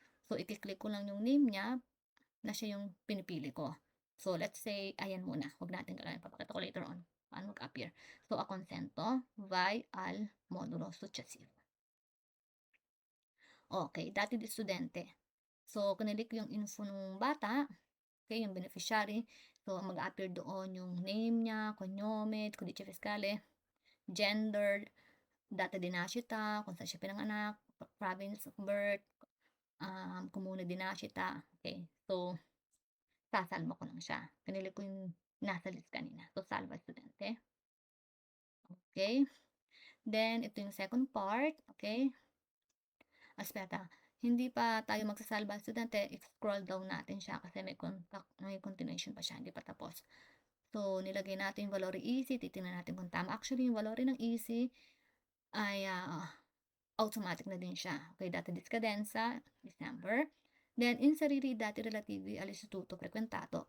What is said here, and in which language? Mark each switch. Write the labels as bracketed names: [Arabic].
[Filipino] So, i-click ko lang yung name niya na siya yung pinipili ko. So, [English] let's say, [Filipino] ayan muna. Huwag natin gagawin. Papakita ko [English] later on [Filipino] paano mag-appear. [Italian] So, acconsento vai al modulo successivo. Okay, dati di studente. [Filipino] So, kinilik yung info ng bata. Okay, yung beneficiary. So, mag-appear doon yung name niya, cognome, codice fiscale, gender, [Italian] data di nascita, [Filipino] kung saan siya pinanganak, [English] province of birth, [Italian] comune di nascita. [Filipino] Okay, so, sasalba ko lang siya. Pinili ko yung nasa list kanina. So, salva estudyante. Okay. Then, ito yung [English] second part. [Filipino] Okay. Aspeta. Hindi pa tayo magsasalba estudyante, i-scroll down natin siya kasi may continuation pa siya, hindi pa tapos. So, nilagay natin yung valore easy, titingnan natin kung tama. Actually, yung valore ng easy ay automatic na din siya. [Italian] Okay, data di scadenza, December. Then, inserire i dati relativi all'istituto frequentato.